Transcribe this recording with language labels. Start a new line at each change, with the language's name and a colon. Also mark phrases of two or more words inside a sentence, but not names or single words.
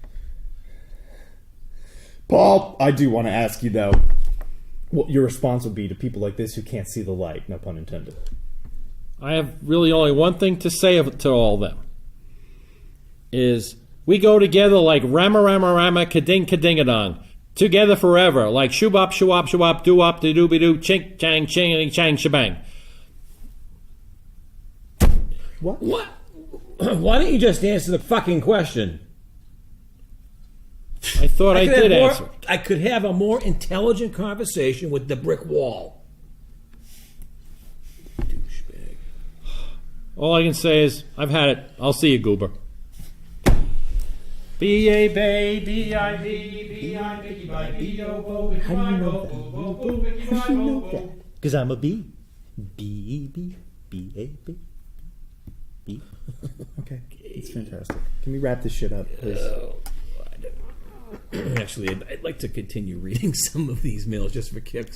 English: Paul, I do want to ask you, though, what your response would be to people like this who can't see the light, no pun intended. I have really only one thing to say to all of them. Is we go together like Rama Rama Rama Kading Kadingadong. Together forever, like shoo-bop, shoo-wop, shoo-wop, doo-wop, doo-doo-be-doo, chink, chang, ching, chang, shebang. What? Why don't you just answer the fucking question? I thought I did answer. I could have a more intelligent conversation with the brick wall. Douchebag. All I can say is, I've had it. I'll see you, Goober. B-A-Bay, B-I-B, B-I, Bicky-Bye, B-O-Bo, How do you know that? Because I'm a bee. B-E-B, B-A-B. B. Okay, it's fantastic. Can we wrap this shit up, please? Actually, I'd like to continue reading some of these mails just for kicks.